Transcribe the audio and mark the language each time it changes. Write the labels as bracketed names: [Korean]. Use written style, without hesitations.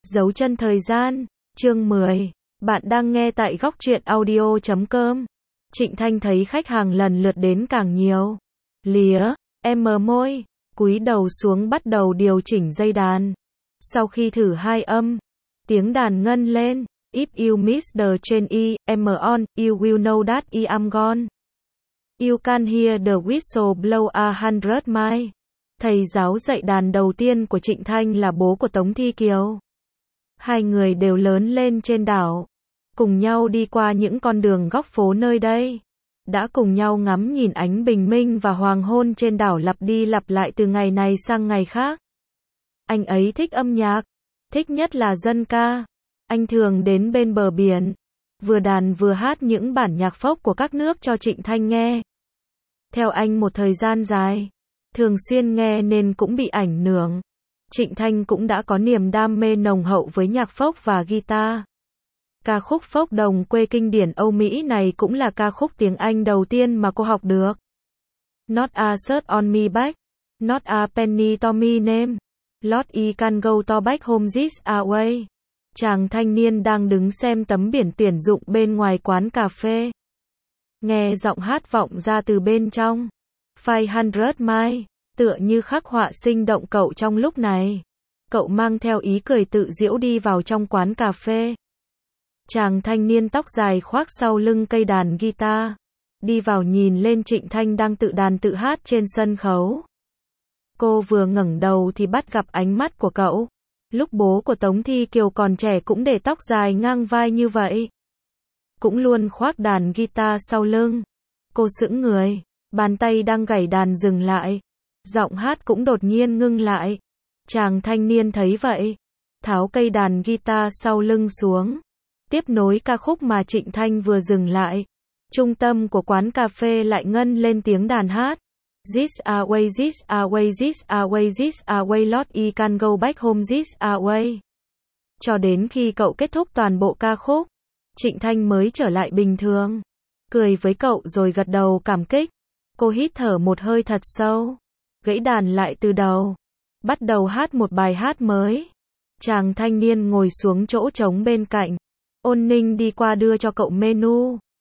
[Vietnamese] Dấu chân thời gian, chương 10. Bạn đang nghe tại gocchuyenaudio.com. Trịnh Thanh thấy khách hàng lần lượt đến càng nhiều. Lía, em mờ môi, cúi đầu xuống bắt đầu điều chỉnh dây đàn. Sau khi thử hai âm, tiếng đàn ngân lên. [English] If you miss the train I'm on, you will know that I am gone. You can hear the whistle blow 100 miles. [Vietnamese] Thầy giáo dạy đàn đầu tiên của Trịnh Thanh là bố của Tống Thi Kiều. Hai người đều lớn lên trên đảo, cùng nhau đi qua những con đường góc phố nơi đây, đã cùng nhau ngắm nhìn ánh bình minh và hoàng hôn trên đảo lặp đi lặp lại từ ngày này sang ngày khác. Anh ấy thích âm nhạc, thích nhất là dân ca. Anh thường đến bên bờ biển, vừa đàn vừa hát những bản nhạc folk của các nước cho Trịnh Thanh nghe. Theo anh một thời gian dài, thường xuyên nghe nên cũng bị ảnh hưởng. Trịnh Thanh cũng đã có niềm đam mê nồng hậu với nhạc folk và guitar. Ca khúc folk đồng quê kinh điển Âu Mỹ này cũng là ca khúc tiếng Anh đầu tiên mà cô học được. [English] Not a shirt on me back, not a penny to me name, Lord I can go to back home this away. [Vietnamese] Chàng thanh niên đang đứng xem tấm biển tuyển dụng bên ngoài quán cà phê. Nghe giọng hát vọng ra từ bên trong. 500 miles, tựa như khắc họa sinh động cậu trong lúc này. Cậu mang theo ý cười tự giễu đi vào trong quán cà phê. Chàng thanh niên tóc dài khoác sau lưng cây đàn guitar. Đi vào nhìn lên Trịnh Thanh đang tự đàn tự hát trên sân khấu. Cô vừa ngẩng đầu thì bắt gặp ánh mắt của cậu. Lúc bố của Tống Thi Kiều còn trẻ cũng để tóc dài ngang vai như vậy. Cũng luôn khoác đàn guitar sau lưng. Cô sững người, bàn tay đang gảy đàn dừng lại. Giọng hát cũng đột nhiên ngưng lại. Chàng thanh niên thấy vậy, tháo cây đàn guitar sau lưng xuống. Tiếp nối ca khúc mà Trịnh Thanh vừa dừng lại. Trung tâm của quán cà phê lại ngân lên tiếng đàn hát. [English] This away, this away, this away, this away, Lord I can go back home this away. [Vietnamese] Cho đến khi cậu kết thúc toàn bộ ca khúc, Trịnh Thanh mới trở lại bình thường. Cười với cậu rồi gật đầu cảm kích. Cô hít thở một hơi thật sâu, gãy đàn lại từ đầu, bắt đầu hát một bài hát mới. Chàng thanh niên ngồi xuống chỗ trống bên cạnh. Ôn Ninh đi qua đưa cho cậu menu.